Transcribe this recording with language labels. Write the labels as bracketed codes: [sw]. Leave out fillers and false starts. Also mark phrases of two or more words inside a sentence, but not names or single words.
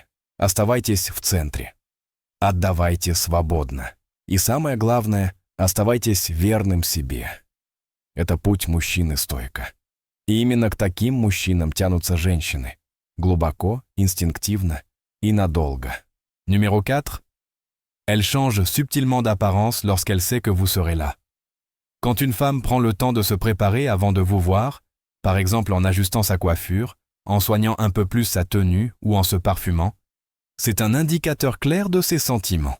[ru] Оставайтесь в центре. Отдавайте свободно. И самое главное, оставайтесь верным себе. Это путь мужчины-стоика. И именно к таким мужчинам тянутся женщины. Глубоко, инстинктивно и надолго. [fr] Numéro 4. Elle change subtilement d'apparence lorsqu'elle sait que vous serez là. Quand une femme prend le temps de se préparer avant de vous voir, par exemple en ajustant sa coiffure, en soignant un peu plus sa tenue ou en se parfumant, c'est un indicateur clair de ses sentiments.